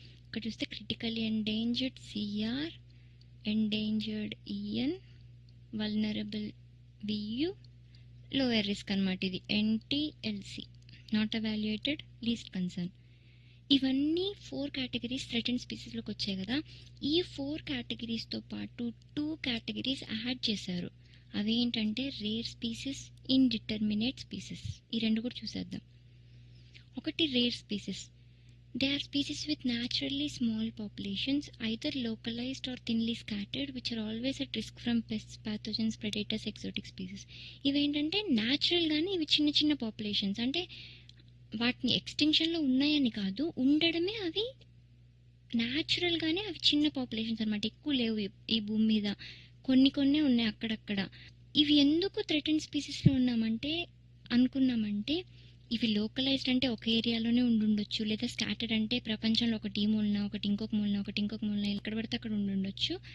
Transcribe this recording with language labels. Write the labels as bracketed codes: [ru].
[te] ఇక్కడ చూస్తే critically endangered CR, endangered EN, vulnerable VU, lower risk అనమాట ఇది ఎన్టీఎల్సి, నాట్ ఎవాల్యుయేటెడ్, లీస్ట్ కన్సర్న్. ఇవన్నీ 4 కేటగిరీస్ థ్రెటెండ్ స్పీసీస్లోకి వచ్చాయి కదా. ఈ 4 కేటగిరీస్తో పాటు 2 కేటగిరీస్ యాడ్ చేశారు. అవేంటంటే రేర్ స్పీసీస్, ఇండిటర్మినేట్ స్పీసీస్. ఈ రెండు కూడా చూసేద్దాం. ఒకటి rare species. [en] They are species with naturally small populations, either localized or thinly scattered, which are always at risk from pests, pathogens, predators, exotic species. [te] ఇవేంటంటే న్యాచురల్గానే ఇవి చిన్న చిన్న పాపులేషన్స్, అంటే వాటిని ఎక్స్టింక్షన్లో ఉన్నాయని కాదు, ఉండడమే అవి న్యాచురల్గానే అవి చిన్న పాపులేషన్స్ అనమాట, ఎక్కువ లేవు ఈ భూమి మీద, కొన్ని ఉన్నాయి అక్కడక్కడ. ఇవి ఎందుకు థ్రెటెండ్ స్పీసీస్లో అనుకున్నామంటే ఇవి లోకలైజ్డ్ అంటే ఒక ఏరియాలోనే ఉండుండొచ్చు, లేదా స్కాటర్డ్ అంటే ప్రపంచంలో ఒకటి ఈ మూలన, ఒకటి ఇంకొక మూలన, ఎక్కడ పడితే అక్కడ ఉండుండొచ్చు.